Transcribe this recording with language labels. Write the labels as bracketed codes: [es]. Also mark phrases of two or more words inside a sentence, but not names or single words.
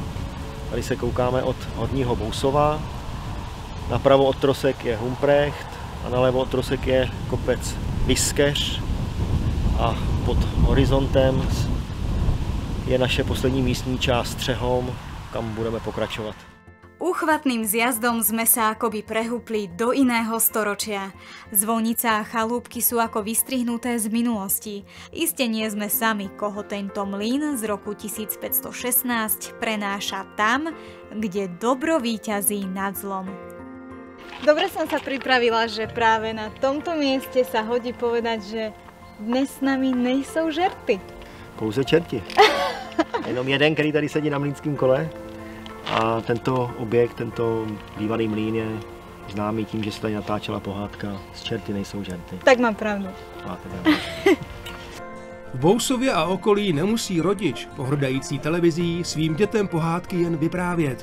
[cs] Tady se koukáme od Horního Bousova. Napravo od trosek je Humprecht a nalevo od trosek je kopec Viskeř. A pod horizontem je naše poslední místní část Střehom, kam budeme pokračovat. [sk] Úchvatným zjazdom sme sa akoby prehúpli do iného storočia. Zvonica a chalúbky sú ako vystrihnuté z minulosti. Iste nie sme sami, koho tento mlyn z roku 1516 prenáša tam, kde dobro víťazí nad zlom. Dobre som sa pripravila, že práve na tomto mieste sa hodí povedať, že dnes s nami [cs] nejsou žerty. Pouze čerti. Jenom jeden, který tady sedí na mlýnském kole. A tento objekt, tento bývalý mlýn je známý tím, že se tady natáčela pohádka Z čerty nejsou žerty. Tak mám pravdu. Máte pravdu. V Bousově a okolí nemusí rodič, pohrdající televizí, svým dětem pohádky jen vyprávět.